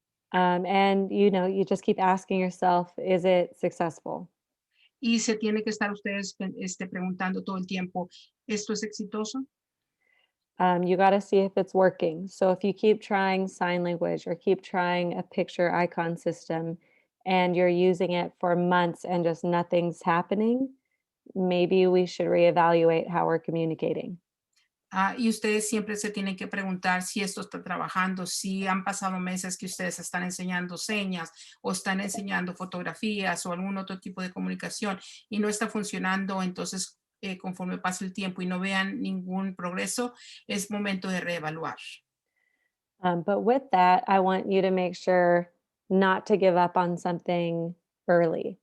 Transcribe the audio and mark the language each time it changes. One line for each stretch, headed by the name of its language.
English: And you just keep asking yourself, is it successful?
Spanish: Y se tiene que estar ustedes preguntando todo el tiempo, ¿esto es exitoso?
English: You got to see if it's working. So if you keep trying sign language or keep trying a picture icon system and you're using it for months and just nothing's happening, maybe we should reevaluate how we're communicating.
Spanish: Y ustedes siempre se tienen que preguntar si esto está trabajando, si han pasado meses que ustedes están enseñando señas o están enseñando fotografías o algún otro tipo de comunicación y no está funcionando, entonces conforme pase el tiempo y no vean ningún progreso, es momento de reevaluar.
English: But with that, I want you to make sure not to give up on something early.